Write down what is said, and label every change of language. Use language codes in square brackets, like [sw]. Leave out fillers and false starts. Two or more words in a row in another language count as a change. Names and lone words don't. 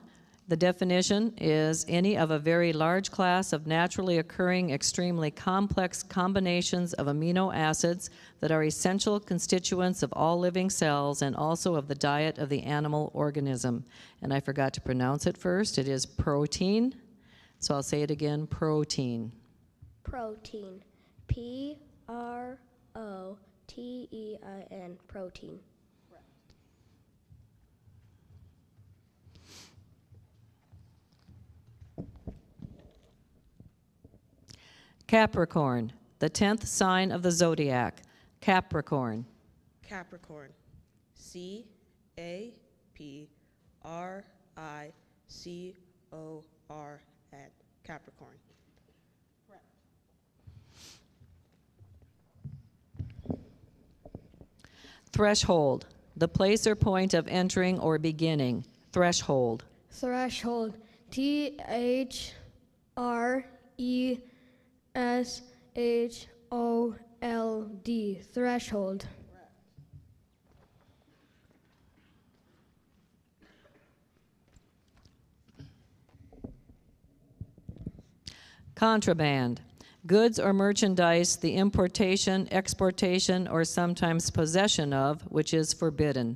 [en] The definition is any of a very large class of naturally occurring, extremely complex combinations of amino acids that are essential constituents of all living cells and also of the diet of the animal organism. And I forgot to pronounce it first. It is protein. So I'll say it again, protein. Protein. P-R-O-T-E-I-N. Protein. Capricorn, the 10th sign of the zodiac. Capricorn. Capricorn. C-A-P-R-I-C-O-R-N. Capricorn. Threshold, the place or point of entering or beginning. Threshold. Threshold. T-H-R-E-S-H-O-L-D. Threshold. Contraband, goods or merchandise, the importation, exportation, or sometimes possession of, which is forbidden.